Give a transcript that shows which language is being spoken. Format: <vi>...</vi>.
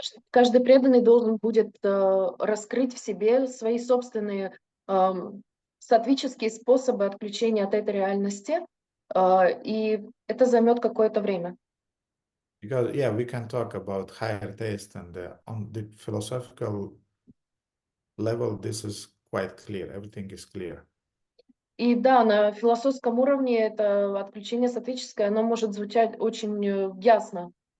<ru>Каждый преданный должен будет раскрыть в себе свои собственные сатвические способы отключения от этой реальности, и это займет какое-то время.</ru> <en>Because yeah, we can talk about higher taste, and on the philosophical level, this is quite clear. Everything is clear.</en> <ru>И да, на философском уровне это отключение сатвическое, оно может звучать очень ясно.</ru>